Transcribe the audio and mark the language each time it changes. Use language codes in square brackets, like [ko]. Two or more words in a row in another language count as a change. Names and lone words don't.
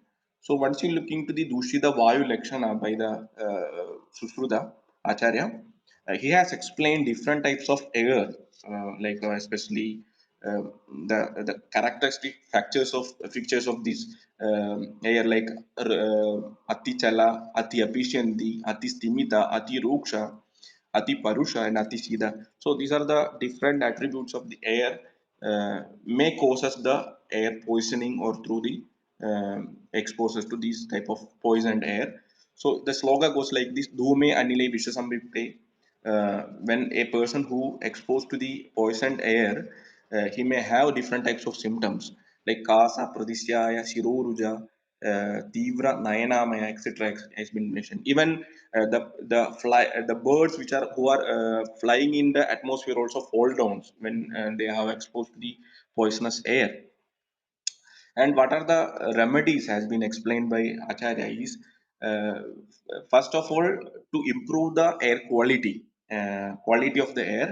[en] So once you look into the [sa] Dushita Vayu Lakshana [en] by the Susruta Acharya, he has explained different types of air, like especially uh, the characteristic features of this air, like [sa] ati chala, ati apishyanti, ati stimita, ati ruksha, ati parusha, and ati sida. [en] So these are the different attributes of the air may cause us the air poisoning, or through the exposures to these type of poisoned air. So the slogan goes like this: [sa] "Dhume anile vishasambhipte." [en] When a person who exposed to the poisoned air, he may have different types of symptoms like kasa, [sa] pradisyaya, shiroruja, tivra, nayanamaya, [en] etc. has been mentioned. Even the birds which are who are flying in the atmosphere also fall down when they have exposed to the poisonous air. And what are the remedies has been explained by Acharya is, uh, first of all, to improve the air quality of the air.